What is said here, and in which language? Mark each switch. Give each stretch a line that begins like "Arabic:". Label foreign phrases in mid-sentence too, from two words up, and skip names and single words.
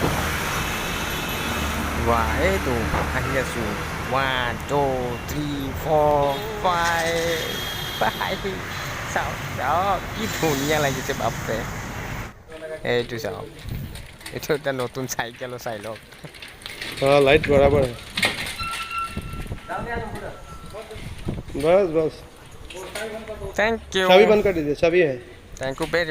Assamese: এইটো আহি আছোঁ 1 2 3 4 5 চাওক কি ধুনীয়া লাগিছে বাপৰে এইটো চাওক এইটো এটা নতুন চাইকেলো চাই লওক
Hindi: हाँ लाइट बराबर है बस बस
English: Thank you
Hindi: चाबी बंद कर दीजिए चाबी है
English: Thank you very